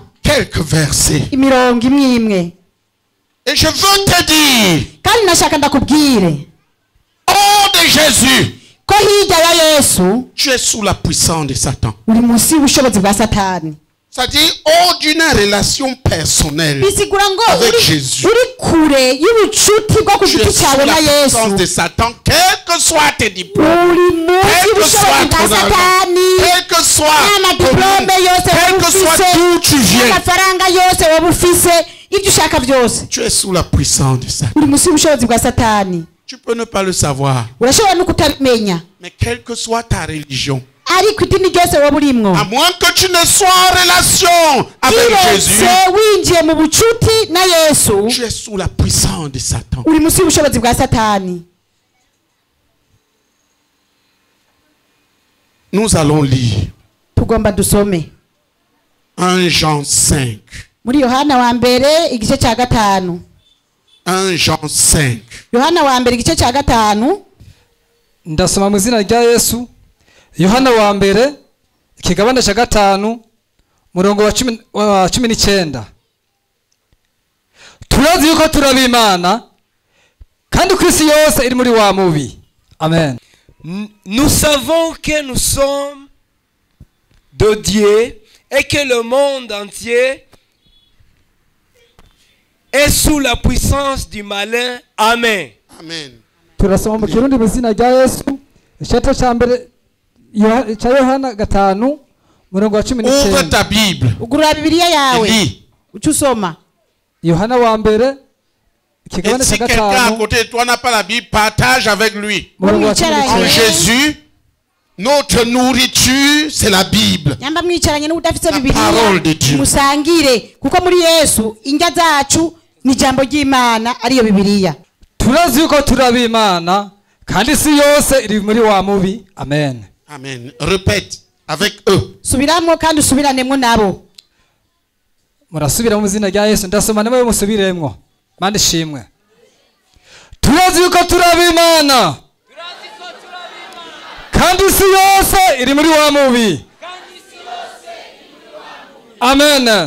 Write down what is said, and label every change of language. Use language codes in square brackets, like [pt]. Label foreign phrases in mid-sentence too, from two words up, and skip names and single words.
[fr] quelques versets. [rn] imirongo imwe imwe, [fr] Et je veux te dire, [rn] kandi nashaka ndakubwire [fr] hors de Jésus, [rn] ko hirya ya Yesu [fr] tu es sous la puissance de Satan. [rn] uri munsi y'ubushobozi bwa Satani. [fr] C'est-à-dire hors d'une relation personnelle [rn] bisigura ngo [fr] avec [rn] uri [fr] Jésus. [rn] kure y'ubucuti bwo ku [fr] Tu es [rn] giti [fr] sous [rn] cyawe [fr] la [rn] na [fr] puissance [rn] yesu [fr] de Satan, quel que soit tes diplômes, [rn] uri munsi [fr] quel que [rn] y'ubushobozi [fr] soit [rn] bwa [fr] ton argent, [rn] satani [fr] quel que soit [rn] n'amadiplome yose [fr] quel [rn] waba [fr] que soit [rn] ufise [fr] d'où tu viens, [rn] n'amafaranga yose waba ufise ibyo ushaka byose [fr] tu es sous la puissance de Satan. [rn] uri munsi y'ubushobozi bwa satani [fr] Tu peux ne pas le savoir, [rn] urashobora no kutabimenya [fr] mais quelle que soit ta religion, [rn] ariko idini ryose waba urimwo [fr] à moins que tu ne sois en relation avec Jésus, [rn] kiretse winjiye mu bucuti na yesu [fr] tu es sous la puissance de Satan. [rn] uri munsi y'ubushobozi bwa satani. [fr] Nous allons lire [rn] tugomba dusome [fr] 1 Jean 5. [rn] muri yohana wa mbere igice cya gatanu [fr] 1 Jean 5. [rn] yohana wa mbere igice cya gatanu ndasoma mu izina rya yesu. Yohana wa mbere ikigabane cya gatanu murongo wa cumi n'icyenda. Turazi yuko turaba Imana kandi ku isi yose iri muri wa mubi. Amen. [fr] Nous savons que nous sommes de Dieu et que le monde entier est sous la puissance du malin. Amen. Amen. [rn] Turasoma mu kirundi mu izina rya yesu icyapa cya mbere cya Yohana gatanu murongo wa cumi [fr] Ouvre [rn] n'icyenda. [fr] ta Bible [rn] ugurura bibiliya [fr] et [rn] yawe [fr] lis. [rn] uca usoma Yohana wa mbere [fr] Et [rn] ikigabane [fr] si [rn] cya [fr] quelqu'un à [rn] gatanu [fr] côté de toi n'a pas la Bible, partage avec lui. [rn] murongo wa cumi [fr] En Ouais. [rn] n'icyenda. [fr] Jésus, notre nourriture, c'est la Bible. [rn] nyamba mwicaranye n'udafite [fr] La parole de Dieu. [rn] bibiliya musangire kuko muri yesu indya zacu ni ijambo ry'imana ariyo bibiliya. Turazi yuko turaba Imana kandi isi yose iri muri wa mubi. Amen. [fr] Amen. Répète avec eux. [rn] subiramo kandi usubiranemo nabo. Murasubira mu izina rya yesu. Ndasoma nawe musubiremwo mande ishimwe. Turazi yuko turaba Imana kandi isi yose iri muri wa mubi. Amen.